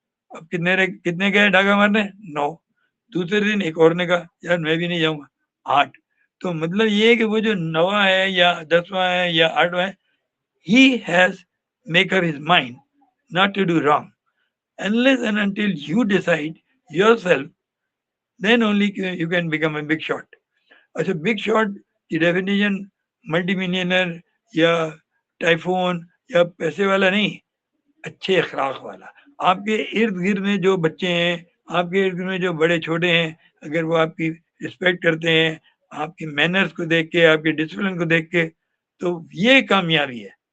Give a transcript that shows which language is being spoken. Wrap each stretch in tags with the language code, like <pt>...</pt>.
<ur>اب کتنے گئے ڈاکہ مارنے؟ 9. دوسرے دن ایک اور نے کہا یار میں بھی نہیں جاؤں گا, 8. تو مطلب یہ ہے کہ وہ جو 9واں ہے یا 10واں ہے یا 8واں ہے,</ur> <en>he has make up his mind not to do wrong. Unless and until you decide yourself, then only you can become a big shot.</en> <ur>اچھا, بگ شاٹ کی ڈیفینیشن ملٹی ملینئر یا ٹائفون یا پیسے والا نہیں, اچھے اخلاق والا. آپ کے ارد گرد میں جو بچے ہیں, آپ کے ارد گرد میں جو بڑے چھوٹے ہیں, اگر وہ آپ کی رسپیکٹ کرتے ہیں, آپ کی مینرز کو دیکھ کے, آپ کی ڈسپلن کو دیکھ کے, تو یہ کامیابی ہے.</ur>